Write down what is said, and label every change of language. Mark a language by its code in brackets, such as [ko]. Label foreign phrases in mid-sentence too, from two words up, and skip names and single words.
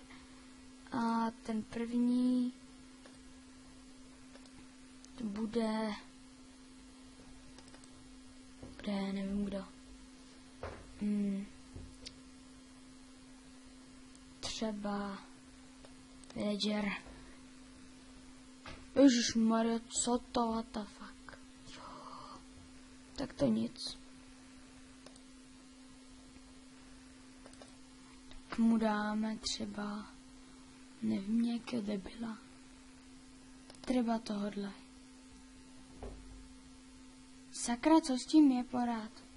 [cs] A ten první to bude nevím kdo. Třeba Villager. Ježišmarja, co to, [en] what the fuck. [cs] Jo. Tak to nic. Tak mu dáme třeba, nevím, nějakého debila. Třeba tohodle. Sakra, co s tím je porád?